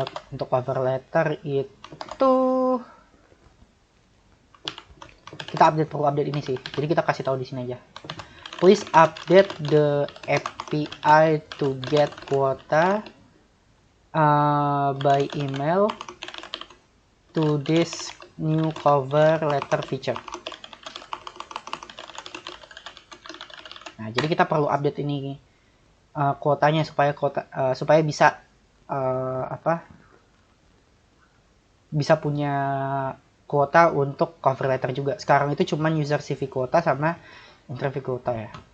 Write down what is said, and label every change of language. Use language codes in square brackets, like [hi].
[id] Untuk cover letter itu kita perlu update ini sih. Jadi kita kasih tahu di sini aja. [en] Please update the API to get quota by email to this new cover letter feature. [id] Nah, jadi kita perlu update ini kuotanya supaya bisa bisa punya kuota untuk cover letter juga. Sekarang itu cuman user CV kuota sama interview kuota ya.